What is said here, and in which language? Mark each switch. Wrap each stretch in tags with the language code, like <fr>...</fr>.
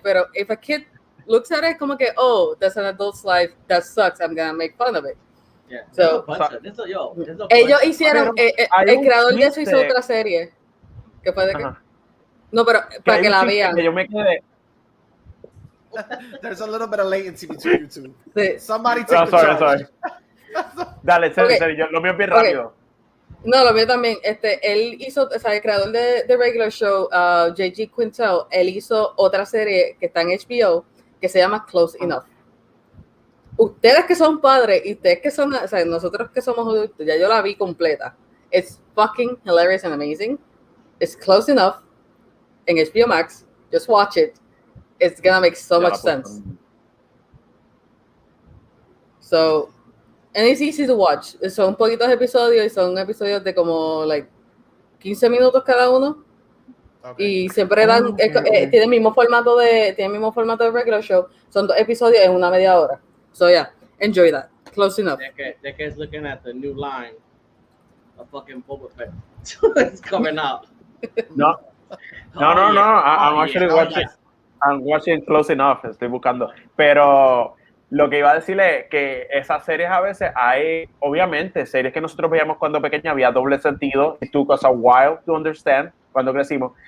<es>Pero</es> <en>if a kid looks at it</en> <es>como que,</es> <en>oh, that's an adult's life, that sucks, I'm gonna make fun of it. Yeah.</en> <es>So, ellos hicieron, el creador de eso hizo otra serie. ¿Qué fue de qué? No, pero para que la vean. Yo me quedé.</es> <en>There's a little bit of latency between you two.</en> <es>Sí.</es> <en>Somebody take the charge. Sorry.</en> <es>Dale, serio, lo mío es bien rápido. No, lo mío también. Él hizo, o sea, el creador de Regular Show, J.G. Quintel, él hizo otra serie que está en HBO que se llama Close Enough. Ustedes que son padres y ustedes que son, o sea, nosotros que somos adultos, ya yo la vi completa.</es> <en>It's fucking hilarious and amazing. It's Close Enough en HBO Max. Just watch it. It's gonna make so much sense. So, and it's easy to watch.</en> <es>Son poquitos episodios y son episodios de como like 15 minutos cada uno. Okay. Y siempre dan tiene el mismo formato de Regular Show. Son 2 episodios en una media hora.</es> <en>So yeah, enjoy that. Close Enough. That guy's looking at the new line of fucking Boba Fett. It's coming out. No. I'm actually watching. I'm watching Close Enough.</en> <es>Estoy buscando. Pero lo que iba a decirle es que esas series a veces hay, obviamente, series que nosotros veíamos cuando pequeños había doble sentido.</es> <en>It took us a while to understand</en> <es>cuando crecimos.</es>